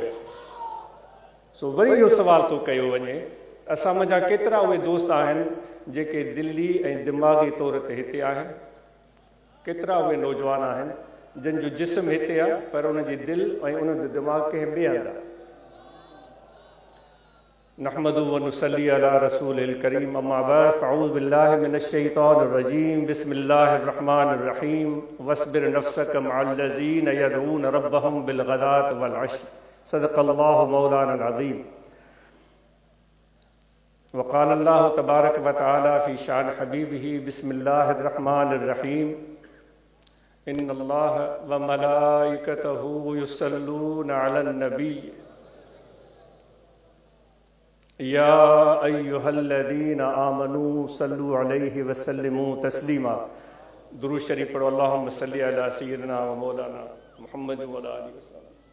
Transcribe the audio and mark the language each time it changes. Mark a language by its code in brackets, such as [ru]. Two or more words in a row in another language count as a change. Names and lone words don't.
[sd] सो वरी इहो सुवाल थो कयो वञे, असां मुंहिंजा केतिरा उहे दोस्त आहिनि जेके दिली ऐं दिमाग़ी तौर ते हिते आहिनि, केतिरा उहे नौजवान आहिनि जंहिंजो जिस्म हिते आहे पर उनजी दिलि ऐं उनजो दिमाग़ कंहिं ॿिए हंधि आहे। [ar] نحمده ونصلي على رسوله الكريم، أما بعد، أعوذ بالله من الشيطان الرجيم، بسم الله الرحمن الرحيم، واصبر نفسك مع الذين يدعون ربهم بالغداة والعشي، صدق الله مولانا العظيم. وقال الله تبارك وتعالى في شأن حبيبه، بسم الله الرحمن الرحيم، إن الله وملائكته يصلون على النبي يا أيها الذين آمنوا صلوا عليه وسلموا تسليما. [sd] दुरूद शरीफ पढ़ो, [ar] اللهم صل على سيدنا ومولانا محمد وعلى آله وسلم.